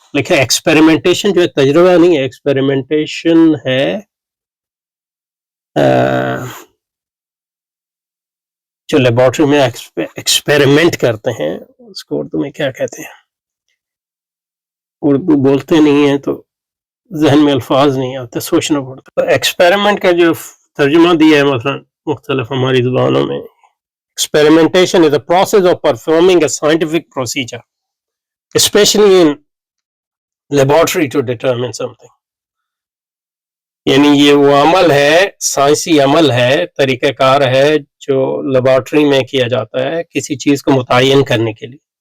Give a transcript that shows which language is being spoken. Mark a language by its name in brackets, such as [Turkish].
[Urdu] لیکن ایکسپیریمنٹیشن جو ہے تجربہ نہیں ہے. ایکسپیریمنٹیشن ہے جو لیبارٹری میں ایکسپیریمنٹ کرتے ہیں، اس کو اردو میں کیا کہتے ہیں؟ اردو بولتے نہیں ہیں تو ذہن میں الفاظ نہیں آتے، سوچنا پڑتا. تو ایکسپیریمنٹ کا جو ترجمہ دیا ہے مثلا مختلف ہماری زبانوں میں، [English] experimentation is the process of performing a scientific procedure, especially in laboratory, to determine something. [Urdu] یعنی یہ وہ عمل ہے، سائنسی عمل ہے، طریقہ کار ہے جو لیبارٹری میں کیا جاتا ہے کسی چیز کو متعین کرنے کے لیے.